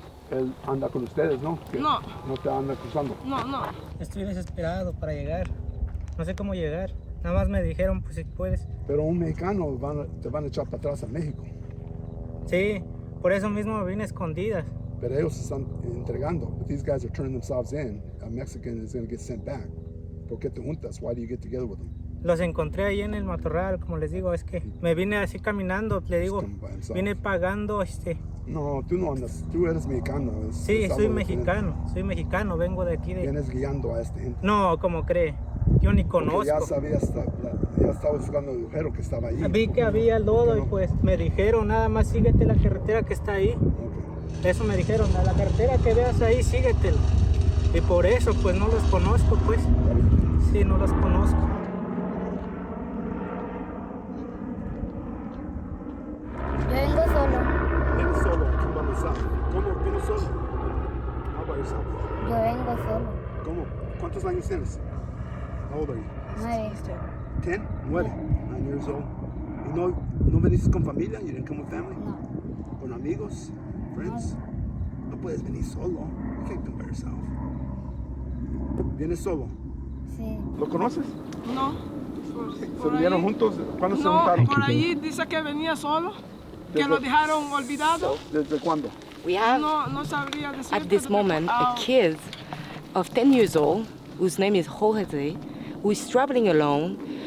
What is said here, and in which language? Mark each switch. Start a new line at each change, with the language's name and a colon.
Spanish: Él anda con ustedes, ¿no? No. No te anda cruzando. No. Estoy desesperado para llegar. No sé cómo llegar. Nada más me dijeron, pues si puedes. Pero un mexicano te van a echar para atrás a México. Sí, por eso mismo me vine a escondidas. Pero ellos se están entregando.
English: But these guys are turning themselves in. A Mexican is going to get sent back.
Spanish: ¿Por qué te juntas?
English: Why do you get together with them?
Spanish: Los encontré ahí en el matorral, como les digo, es que me vine así caminando, le digo, vine pagando No, tú no andas, tú eres mexicano. Sí, soy mexicano, vengo de aquí. Vienes guiando a este gente. No, ¿cómo cree? Yo ni conozco. Porque ya estaba buscando el agujero que estaba ahí. Vi que había lodo y pues me dijeron, nada más síguete la carretera que está ahí. Okay. Eso me dijeron, a la carretera que veas ahí, síguetela. Y por eso, pues no los conozco, pues. Sí, no los conozco. Yo vengo solo. ¿Vienes solo? ¿Cómo solo?
English: How about yourself?
Spanish: Yo vengo solo. ¿Cómo? ¿Cuántos años tienes?
English: How old are you?
Spanish: 9.
English: 10? 9. 9 years old.
Spanish: ¿Y no veniste con familia?
English: You didn't come with family?
Spanish: No. ¿Con amigos? Friends? No puedes venir solo.
English: You can't come by yourself.
Spanish: ¿Vienes solo? Sí. ¿Lo conoces? No. ¿Se vinieron juntos? ¿Cuándo se juntaron? No, por ahí dice que venía solo, que lo dejaron olvidado. ¿Desde cuándo?
English: We have,
Spanish: No sabría decirte.
English: at this moment, a kid of 10 years old, whose name is Jose, who is traveling alone.